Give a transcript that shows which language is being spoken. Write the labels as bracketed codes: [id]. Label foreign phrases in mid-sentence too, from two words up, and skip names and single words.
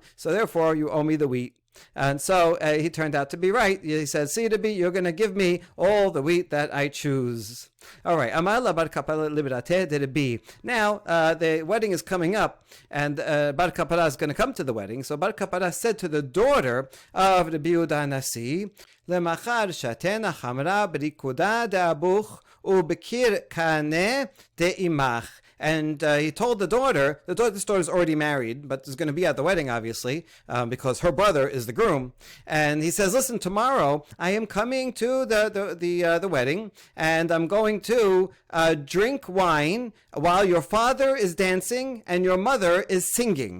[en] So therefore, you owe me the wheat. And so he turned out to be right. He said, see, Rabbi, you're going to give me all the wheat that I choose. All right. Now, the wedding is coming up, and Bar Kapara is going to come to the wedding. So Bar Kapara said to the daughter of Rabbi Yehuda Nasi, [arc] למחר שתינא חמרא ברקודא דאבוך ובקיר קנה דאמך. [en] And he told the daughter, this daughter is already married, but is going to be at the wedding, obviously, because her brother is the groom. And he says, listen, tomorrow I am coming to the wedding, and I'm going to drink wine while your father is dancing and your mother is singing.